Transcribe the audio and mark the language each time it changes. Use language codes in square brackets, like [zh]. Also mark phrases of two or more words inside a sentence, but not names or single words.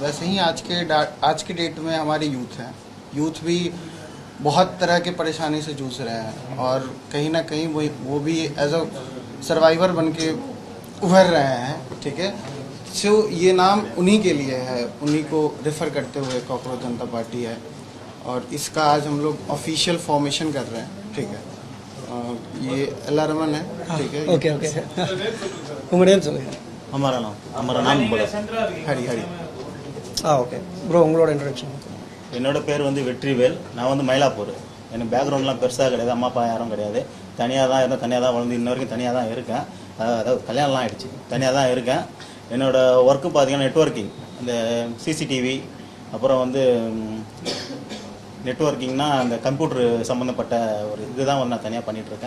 [hi] वैसे ही आज के डेट में हमारे यूथ भी बहुत तरह के परेशानी से जूझ रहे हैं और कहीं ना कहीं वो भी [en] as a survivor [hi] बन के उभर रहे हैं. ठीक है, सो ये नाम उन्हीं के लिए है, उन्हीं को रेफ़र करते हुए कॉकरोच जनता पार्टी है और इसका आज हम लोग [en] official formation [hi] कर रहे हैं. ठीक है, ये अलारमन है. ठीक है, [en] okay okay. [ta] உங்கள் நேம் சொல்லுங்கள். [hi] हमारा नाम बोलो. हरी हरी. [en] okay bro, [ta] உங்களோட இன்ட்ரடக்ஷன். என்னோட பேர் வந்து வெற்றிவேல். நான் வந்து மயிலாப்பூர். எனக்கு பேக்ரவுண்ட்லாம் பெருசாக கிடையாது, அம்மா அப்பா யாரும் கிடையாது. தனியாக தான் இருந்தேன், தனியாக தான் வளர்ந்து இன்ன வரைக்கும் தனியாக தான் இருக்கேன். அதாவது கல்யாணம்லாம் ஆகிடுச்சு, தனியாக தான் இருக்கேன். என்னோடய ஒர்க்கு பார்த்தீங்கன்னா நெட்வொர்க்கிங், இந்த சிசிடிவி, அப்புறம் வந்து நெட்வொர்க்கிங்னா அந்த கம்ப்யூட்டர் சம்மந்தப்பட்ட ஒரு இதுதான் வந்து நான் தனியாக பண்ணிகிட்ருக்கேன்.